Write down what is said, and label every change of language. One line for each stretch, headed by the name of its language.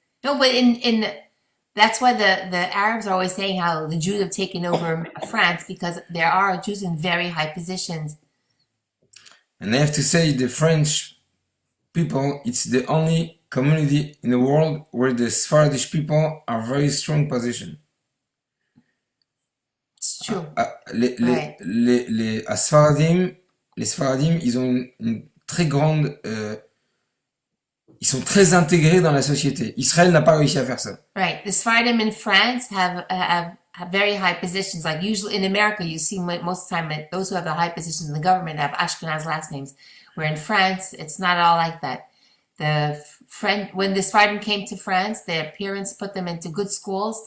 English: No, but in that's why the Arabs are always saying how the Jews have taken over France, because there are Jews in very high positions. And I have to say, the French people, it's the only community in the world where the Sephardic people are very strong position. It's true.
French: Les Sephardim, ils ont une très grande... ils sont très intégrés dans la société. Israël n'a pas réussi à faire ça.
English: Right. The Sephardim in France have very high positions. Like usually in America, you see most of the time that those who have the high positions in the government have Ashkenaz last names. Where in France, it's not all like that. When the Sephardim came to France, their parents put them into good schools.